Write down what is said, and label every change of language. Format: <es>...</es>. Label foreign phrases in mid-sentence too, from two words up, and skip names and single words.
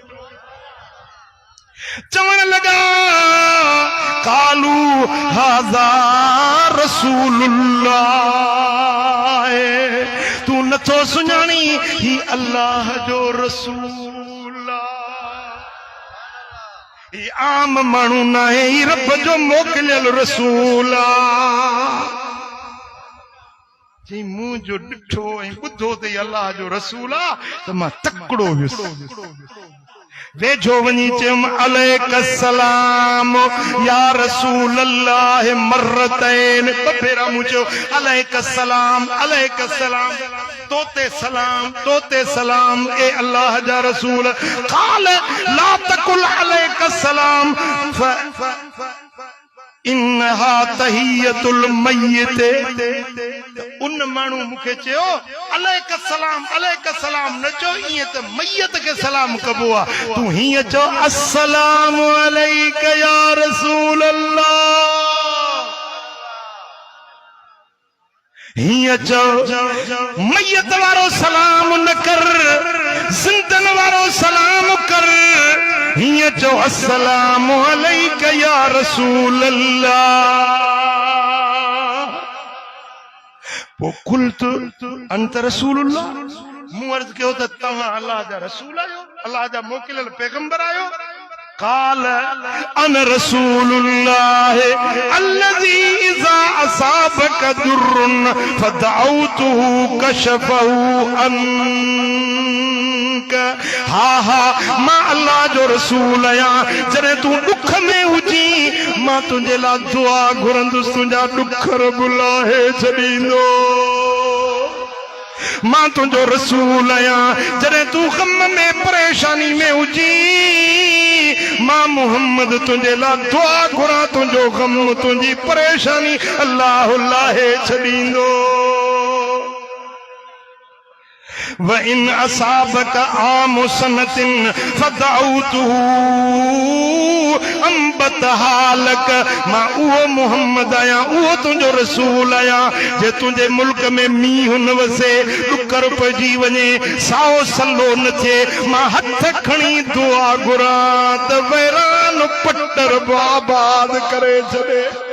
<sd>चवण लॻा</sd> <ar>قالوا هذا رسول الله</ar> <sd>तू नथो सुञाणी ही अल्लाह जो रसूल ही आम माण्हू न आहे ही रब जो मोकिलियल रसूल जी मूं जो ॾिठो ऐं ॿुधो त अल्लाह जो रसूल आहे त मां तकिड़ो वियुसि। वेझो वञी चयुमि</sd> <ar>عليك السلام يا رسول الله مرتين</ar> <sd>ॿ भेरा मूं चयो</sd> <ar>عليك السلام</ar> <sd>तोते सलाम ए अल्लाह जा रसूल।</sd> <ar>قال لا تقل عليك السلام إنها تحية الميت.</ar> <sd>उन माण्हू मूंखे चयो</sd> <ar>عليك السلام</ar> <sd>न चओ ईअं त मय्यत खे सलाम कबो आहे तूं हीअं चओ</sd> <ar>السلام عليك يا رسول الله.</ar> <sd>हीअं चओ मय्यत वारो सलाम न कर ज़िंदन वारो सलाम कर। हीअं चओ</sd> <ar>السلام عليك يا رسول الله.</ar> <sd>पोइ</sd> <ar>قلت أنت رسول الله</ar> <sd>मूं अर्ज़ कयो त तव्हां अल्लाह जा रसूल आहियो, अल्लाह जा मोकिलियल पैगंबर आहियो?</sd> <ar>قال انا رسول الله الذي اذا اصابك ضر فدعوته كشفه عنك.</ar> <sd>ها मां अल्लाह जो रसूल आहियां, जॾहिं तूं ॾुख में हुजी मां तुंहिंजे लाइ दुआ घुरंदुसि, तुंहिंजा ॾुख रब लाहे छॾींदो. मां तुंहिंजो रसूल आहियां, जॾहिं तूं ग़म में परेशानी में हुजी मां मोहम्मद तुंहिंजे लाइ दुआ घुरां, तुंहिंजो ग़म तुंहिंजी परेशानी अल्लाह लाहे छॾींदो.</sd> <ar>وَإِنْ أَصَابَكَ عَامُ سَنَةٍ فَدَعَوْتُهُ أَنْبَتَهَا لَكَ.</ar> <sd>मां उहो मोहम्मद आहियां, उहो तुंहिंजो रसूल आहियां, जे तुंहिंजे मुल्क में मींहुं न वसे, ॾुकर पइजी वञे, साओ सलो न थिए, मां हथ खणी दुआ घुरां त वैरान पटर आबाद करे छॾे.</sd>